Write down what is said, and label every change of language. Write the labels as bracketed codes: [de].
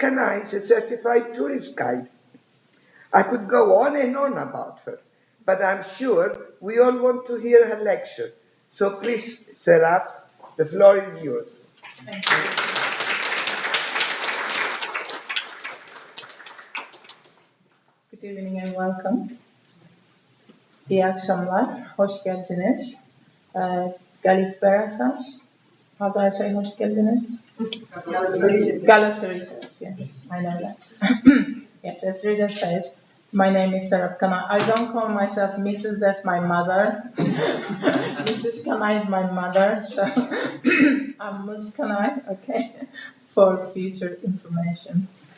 [en] Kanay is a certified tourist guide. I could go on and on about her, but I'm sure we all want to hear her lecture. So please, Serap, the floor is yours. Thank you. Good evening and welcome. [tr] İyi akşamlar, hoş geldiniz. [el] Galisperasas. [en] How do I say [tr] hoş geldiniz? [el] Galisperasas, [en] yes, I know that. Yes, as reader says, my name is Serap Kanay. I don't call myself Mrs. That's my mother. Mrs. Kanay is my mother, so I'm Ms. Kanay, okay, for future information.